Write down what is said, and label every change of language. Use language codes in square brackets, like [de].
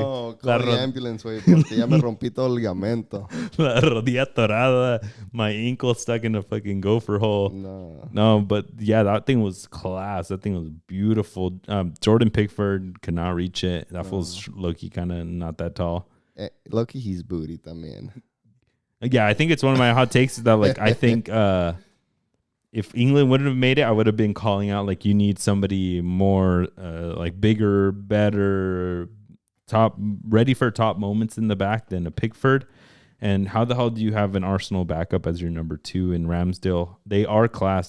[en] No, call the ambulance, [es] güey, porque ya me rompí todo el ligamento. La rodilla torada, [en] my ankle stuck in a fucking gopher hole. No, but yeah, that thing was class. That thing was beautiful. Jordan Pickford could not reach it. That was low-key kind of not that tall. Low-key, he's booty [es] también. [en] Yeah, I think it's one of my hot takes that, like, I think if England wouldn't have made it, I would have been calling out, like, you need somebody more, like, bigger, better, ready for top moments in the back than a Pickford. And how the hell do you have an Arsenal backup as your number 2 in Ramsdale? They are class.